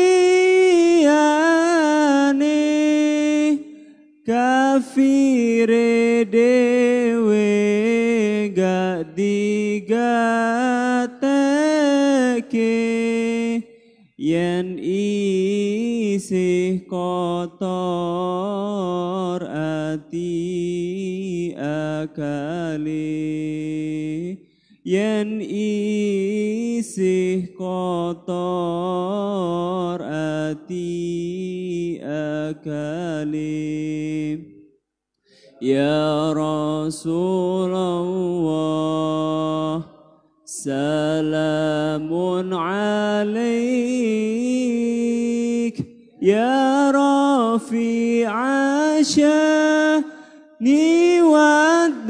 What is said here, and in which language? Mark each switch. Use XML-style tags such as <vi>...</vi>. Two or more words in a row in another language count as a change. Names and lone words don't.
<jv>liyane kafire dewe gak digateke yen isih kotor ati akale yen isih kotor ati akale ya</jv> <ar>رسول الله سلام عليك يا رفيع الشأن و</ar>